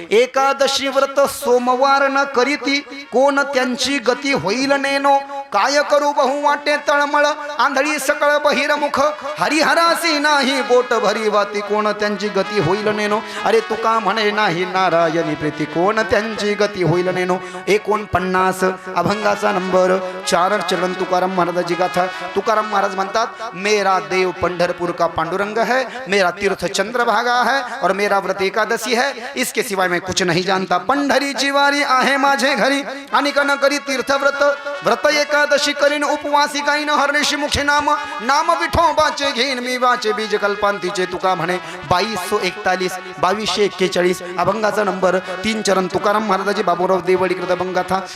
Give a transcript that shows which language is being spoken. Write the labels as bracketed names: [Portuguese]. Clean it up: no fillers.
[Marathi] एकादशी व्रत सोमवार न करीती कोण त्यांची गती होईल नेनो, काय करू बहु वाटे तळमळ आंधळी सकळ बहिरमुख, हरिहरासी नाही बोट भरी वाती कोण त्यांची गती होईल नेनो, अरे तुका म्हणे नाही नारायणी प्रीती कोण त्यांची गती होईल नेनो। 49 अभंगाचा नंबर 4 चरण तुकाराम महाराजाची गाथा। तुकाराम महाराज म्हणतात [Hindi] मेरा देव पंढरपुर का पांडुरंग है, मेरा तीर्थ चंद्रभागा है और मेरा व्रत एकादशी है, इसके सिवाय मैं कुछ नहीं जानता। [Marathi] पंढरी जिवारी आहे माझे घरी आणि न करी तीर्थ व्रत, व्रत एकादशी करीन उपवासी गाईन हरनेशी मुखे नाम, नाम विठोबाचे घेईन मी वाचे बीज कल्पांतीचे। तुका म्हणे 2241 2241 अभंगाचा नंबर 3 चरण तुकाराम महाराजाची बाबूराव देवडीकृत अभंगाथा।